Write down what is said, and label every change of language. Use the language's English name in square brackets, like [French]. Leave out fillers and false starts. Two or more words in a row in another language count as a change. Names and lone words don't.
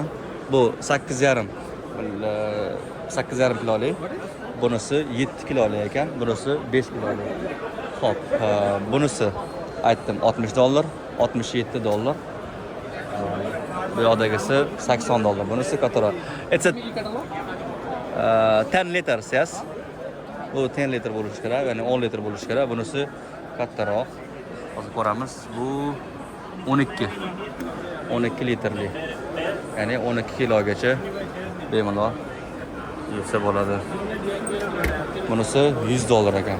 [Uzbek] Bu 8,5 kilolik. Bunisi 7 kilolik ekan. Bunisi 5 kilolik. Xo'p, bunisi aytdim $60, $67. Bu yoqdagisi $80. Bunisi kattaroq. [English] It's a 10 liters, yes. [Uzbek] Bu 10 litr bo'lishi kerak, ya'ni 10 litr bo'lishi kerak. Bunisi kattaroq. Hozir ko'ramiz. Bu 12 litrli. Ya'ni 12 kilogacha bemalol yursa bo'ladi. Bunisi $100 ekan.